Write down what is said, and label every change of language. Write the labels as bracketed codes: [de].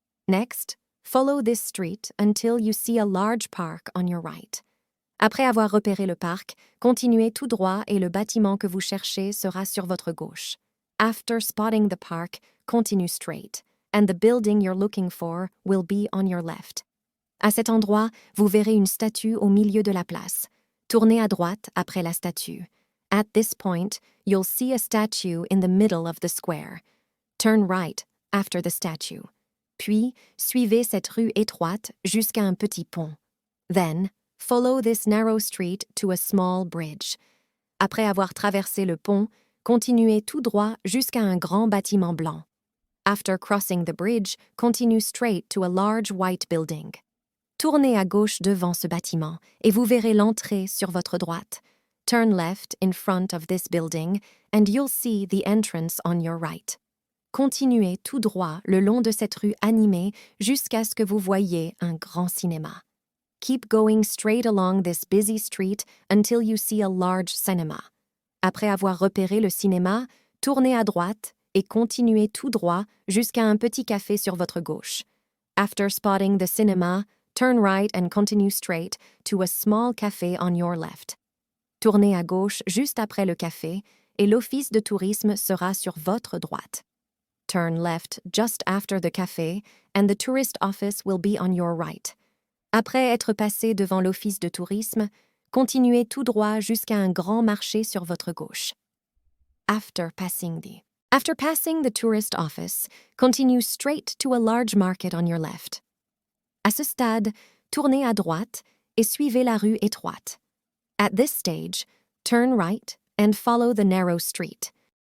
[en] Next, follow this street until you see a large park on your right. [fr] Après avoir repéré le parc, continuez tout droit et le bâtiment que vous cherchez sera sur votre gauche. [en] After spotting the park, continue straight, and the building you're looking for will be on your left. [fr] À cet endroit, vous verrez une statue au milieu de la place. Tournez à droite après la statue. [en] At this point, you'll see a statue in the middle of the square. Turn right after the statue. [fr] Puis, suivez cette rue étroite jusqu'à un petit pont. [en] Then, follow this narrow street to a small bridge. [fr] Après avoir traversé le pont, continuez tout droit jusqu'à un grand bâtiment blanc. [en] After crossing the bridge, continue straight to a large white building. [fr] Tournez à gauche devant ce bâtiment et vous verrez l'entrée sur votre droite. [en] Turn left in front of this building and you'll see the entrance on your right. [fr] Continuez tout droit le long de cette rue animée jusqu'à ce que vous voyiez un grand cinéma. [en] Keep going straight along this busy street until you see a large cinema. [fr] Après avoir repéré le cinéma, tournez à droite et continuez tout droit jusqu'à un petit café sur votre gauche. [en] After spotting the cinema, turn right and continue straight to a small café on your left. [fr] Tournez à gauche juste après le café et l'office de tourisme sera sur votre droite. [en] Turn left just after the café and the tourist office will be on your right. [fr] Après être passé devant l'office de tourisme, continuez tout droit jusqu'à un grand marché sur votre gauche. [en] After passing the tourist office, continue straight to a large market on your left. [fr] À ce stade, tournez à droite et suivez la rue étroite. [en] At this stage, turn right and follow the narrow street.